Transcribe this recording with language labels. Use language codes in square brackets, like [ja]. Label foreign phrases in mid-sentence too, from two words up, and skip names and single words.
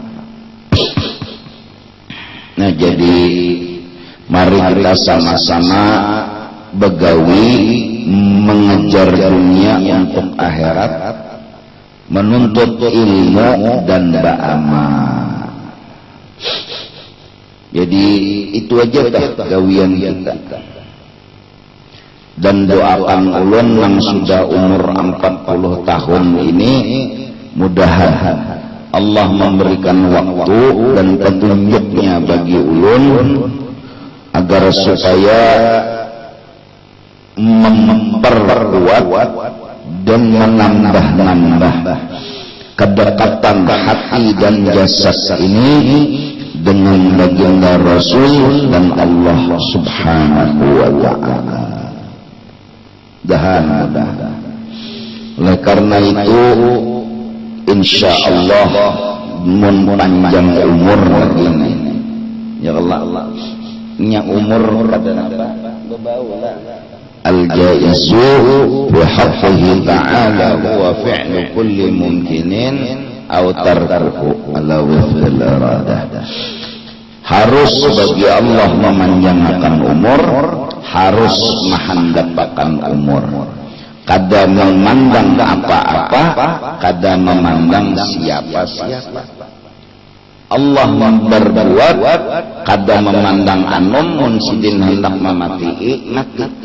[id] Nah jadi mari kita sama-sama begawi mengejar dunia untuk akhirat menuntut ilmu dan beramal. [bjn] Jadi itu aja dah gawian kita. [id] Dan doakan ulun yang sudah umur 40 tahun ini mudahan Allah memberikan waktu dan petunjuknya bagi ulun agar supaya memperkuat dan menambah-nambah kedekatan hati dan jasad ini dengan baginda Rasul dan Allah [ar] سبحانه وتعالى. [bjn] Mudah-mudahan. Oleh karena itu insyaallah mun panjang umur lagi ya Allah nya umur kada apa bebaula [ar] الجائز بحقه تعالى هو فعل كل ممكن أو تركه على وفق الإرادة. [id] Harus bagi Allah memanjangkan umur, harus menghendakkan umur. [bjn] Kada memandang apa-apa, kada memandang siapa-siapa. Allah berbuat, kada memandang anom mun sidin hendak memati, mati.